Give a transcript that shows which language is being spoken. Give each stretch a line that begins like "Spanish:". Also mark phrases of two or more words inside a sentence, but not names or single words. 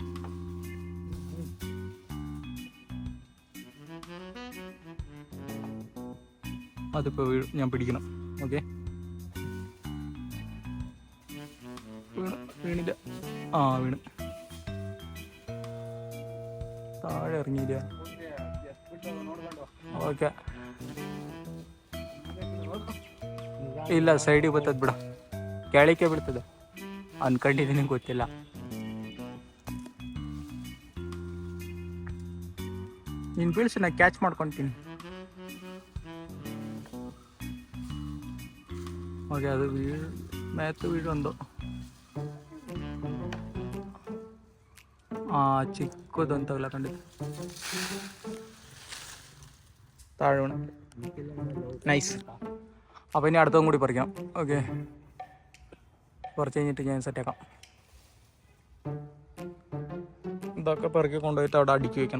Malayalam: അതിപ്പോൾ ഞാൻ പിടിക്കണം. ഓക്കെ, വീണില്ല. വീണ് താഴെ ഇറങ്ങിയില്ല.
Kannada: ಓಕೆ, ಇಲ್ಲ ಸೈಡಿಗೆ ಬರ್ತದೆ ಬಿಡ, ಕೆಳಕ್ಕೆ ಬಿಡ್ತದೆ ಅನ್ಕೊಂಡಿದ್ದೀನಿ, ಗೊತ್ತಿಲ್ಲ. ನೀನು ಬೀಳ್ಸಿ, ನಾ ಕ್ಯಾಚ್ ಮಾಡ್ಕೊತೀನಿ.
Malayalam: ഓക്കെ, അത് മേത്ത് വീഴുണ്ടോ?
Kannada: ಚಿಕ್ಕದಂತಲ್ಲ ಖಂಡಿತ
Malayalam: താഴെ വീണ്. നൈസ്. അപ്പോൾ ഇനി അടുത്തതും കൂടി പറിക്കാം. ഓക്കെ, കുറച്ച് കഴിഞ്ഞിട്ട് ഞാൻ സെറ്റാക്കാം. ഇതൊക്കെ പെറുക്കി കൊണ്ടുപോയിട്ട് അവിടെ അടുക്കി വയ്ക്കണം.